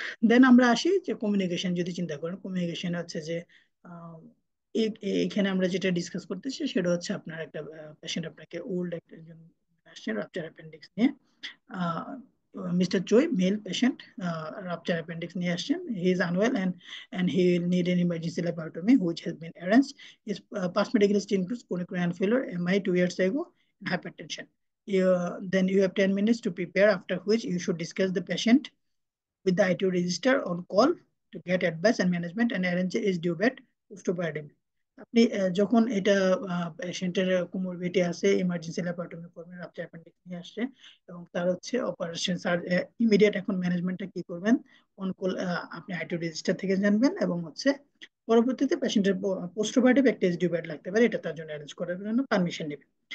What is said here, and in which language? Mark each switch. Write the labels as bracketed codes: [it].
[bn] দেন আমরা আসি যে কমিউনিকেশন, যদি চিন্তা করেন কমিউনিকেশন হচ্ছে যে আহ, এখানে আমরা যেটা ডিসকাস করতেছি সেটা হচ্ছে আপনার একটা পেশেন্ট আপনাকে ওল্ড একজন আসছেন রাপচার অ্যাপেন্ডিক্স নিয়ে। [en] mister Choi, male patient, [bn] রাপচার অ্যাপেন্ডিক্স নিয়ে আসছেন, [en] He is unwell and he will need an emergency laparotomy which has been arranged. His past medical history includes chronic renal failure, MI 2 years ago, and hypertension. Then you have 10 minutes to prepare, after which you should discuss the patient with the ITO register on call to get advice and management and arrange his due bed postoperatively. [bn] আপনি যখন এটা পেশেন্টের comorbidity আছে, emergency ল্যাপারটমি করবেন, আপনি appendix নিয়ে আসছে এবং তার হচ্ছে অপারেশন, স্যার ইমিডিয়েট এখন ম্যানেজমেন্টটা কি করবেন, অন কল আপনি আইটিও রেজিস্টার থেকে জানবেন, এবং হচ্ছে পরবর্তীতে পেশেন্টের পোস্ট অপারেটিভ একটা এসডিও বেড লাগতে পারে, এটা তার জন্য অ্যারেঞ্জ করার জন্য পারমিশন নেবেন।